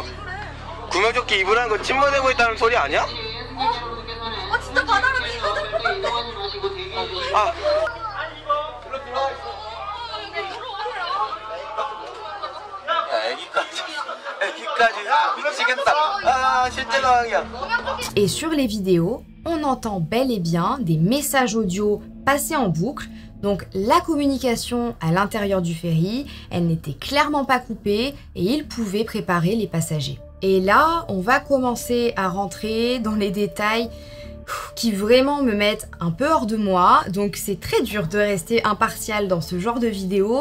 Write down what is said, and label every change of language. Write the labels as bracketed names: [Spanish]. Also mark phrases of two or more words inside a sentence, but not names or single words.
[Korean] 구명조끼 입으라는 건 침몰되고 있다는 소리 아니야? 진짜 바다로 이거 아. 애기까지 미치겠다. 아 실제 상황이야. [French] Et sur les vidéos, on entend bel et bien des messages audio passés en boucle. Donc la communication à l'intérieur du ferry, elle n'était clairement pas coupée et il pouvait préparer les passagers. Et là, on va commencer à rentrer dans les détails qui vraiment me mettent un peu hors de moi, donc c'est très dur de rester impartial dans ce genre de vidéo.